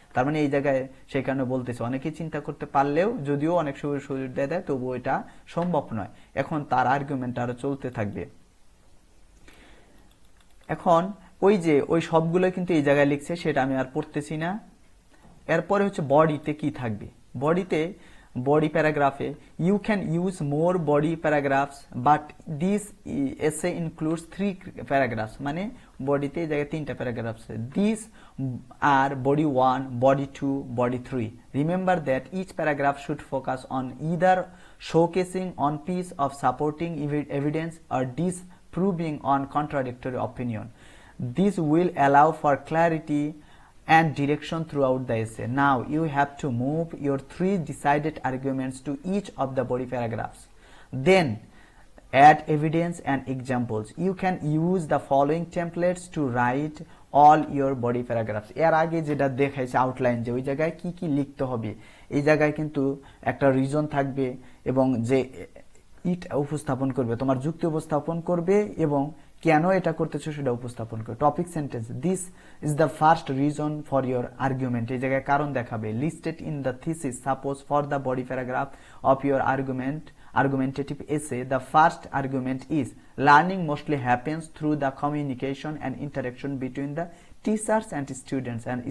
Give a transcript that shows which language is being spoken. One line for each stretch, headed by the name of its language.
Bangla: তার মানে এই জায়গায় সেখানে বলতেছে অনেকে চিন্তা করতে পারলেও, যদিও অনেক সুবিধা দেয় তবুও এটা সম্ভব নয়। এখন তার আর্গুমেন্ট আরো চলতে থাকবে। এখন ওই সবগুলো কিন্তু এই জায়গায় লিখছে, সেটা আমি আর পড়তেছি না। এরপরে হচ্ছে বডিতে কি থাকবে,
English: body paragraph, you can use more body paragraphs but this essay includes 3 paragraphs,
Bangla: মানে বডিতে এই জায়গায় 3টা প্যারাগ্রাফ আছে।
English: These are body 1, body 2, body 3. Remember that each paragraph should focus on either showcasing on piece of supporting evidence or disproving on contradictory opinion. This will allow for clarity and direction throughout the essay. Now you have to move your 3 decided arguments to each of the body paragraphs. Then add evidence and examples. You can use the following templates to write all your body paragraphs.
Bangla: এর আগে যেটা দেখাইছে outline, যে ওই জায়গায় কি কি লিখতে হবে, এই জায়গায় কিন্তু একটা রিজন থাকবে এবং যে ইট উপস্থাপন করবে, তোমার যুক্তি উপস্থাপন করবে এবং কেন এটা করতেছো সেটা উপস্থাপন করবে।
English: topic sentence, this is the first reason for your argument,
Bangla: এই জায়গায় কারণ দেখাবে।
English: Listed in the thesis, suppose for the body paragraph of your argumentative essay, the first argument is learning mostly happens through the communication and interaction between the teachers and students.